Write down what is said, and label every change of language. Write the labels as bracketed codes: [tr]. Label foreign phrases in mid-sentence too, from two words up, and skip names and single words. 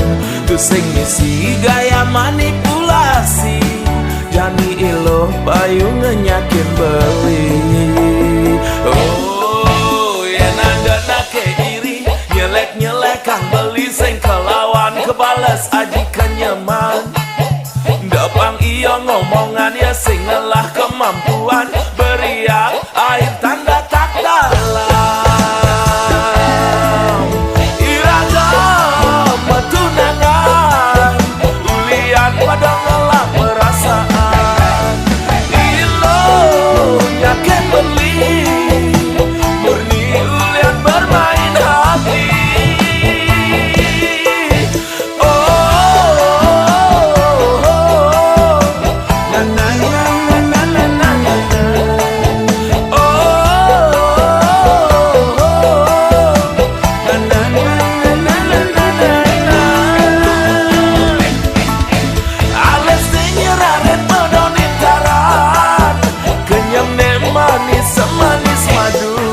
[ban] Tu sing misi gaya manipulasi, jani iluh payu ngenyakin beli. Oh, yen ada nake iri, nyelek-nyelek kang beli sing kelawan kebales aji kenyaman. Dapang iya ngomongan ya sing ngelah kemampuan, [id] beriak air tanda tak dalam [ban] iragam tunangan, ulian pada ngelak perasaan. Nyaken beli, murni ulian [id] bermain hati. Oh, na na na na na na na na. Oh, na na na na na na na na. [ban] Ales nyeraret medonin taran, kenyam ne manis semanis madu.